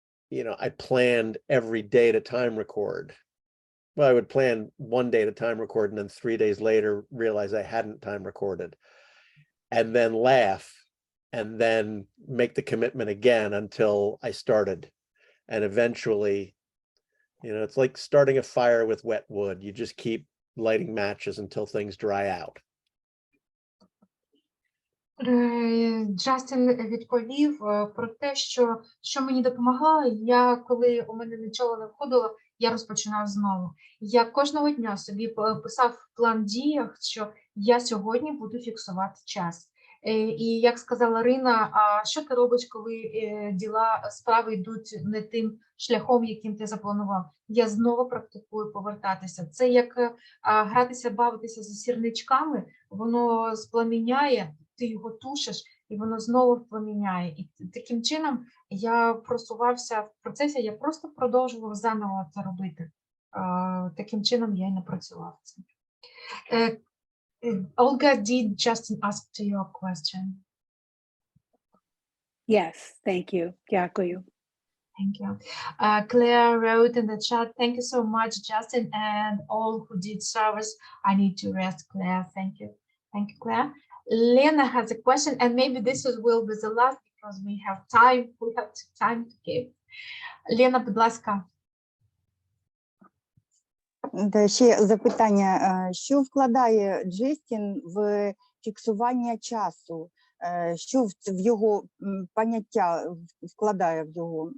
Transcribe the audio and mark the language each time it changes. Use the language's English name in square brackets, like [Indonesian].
[English] You know, I planned every day to time record. Well, I would plan 1 day to time record and then 3 days later realize I hadn't time recorded, and then laugh, and then make the commitment again until I started. And eventually, you know, it's like starting a fire with wet wood. You just keep lighting matches until things dry out. [Ukrainian] Джастін відповів про те, що мені допомогло. Коли у мене нічого не входило, я розпочинав знову. Я кожного дня собі писав план дій, що я сьогодні буду фіксувати час. І як сказала Рина, а що ти робиш, коли справи йдуть не тим шляхом, яким ти запланував? Я знову практикую повертатися. Це як гратися, бавитися з сірничками, воно спламіняє, ти його тушиш, і воно знову впламіняє. І таким чином я просувався в процесі, я просто продовжував заново це робити. Таким чином я й напрацював це. [English] Olga, did Justin ask to your question? Yes, thank you. [Ukrainian] Дякую. [English] Thank you. Claire wrote in the chat, thank you so much, Justin, and all who did service. I need to rest, Claire. Thank you. Thank you, Claire. Lena has a question, and maybe will be the last because we have time. We have time to give. [Ukrainian] Lena, будь ласка. Ще запитання, що вкладає Джастін в фіксування часу? Що в його поняття вкладає в його?